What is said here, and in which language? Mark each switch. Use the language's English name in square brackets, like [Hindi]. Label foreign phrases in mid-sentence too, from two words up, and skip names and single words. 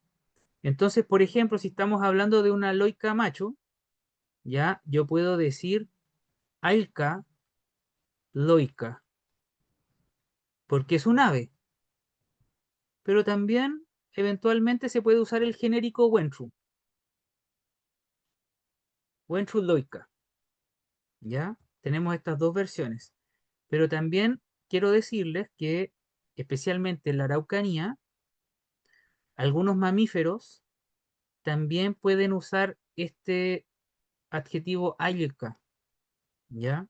[Spanish] Entonces, por ejemplo, si estamos hablando de una loica macho, ya yo puedo decir ailca loica, porque es un ave. Pero también eventualmente se puede usar el genérico wentru, wentru loica, ¿ya? Tenemos estas dos versiones. Pero también quiero decirles que, especialmente en la Araucanía, algunos mamíferos también pueden usar este adjetivo ailka, ¿ya?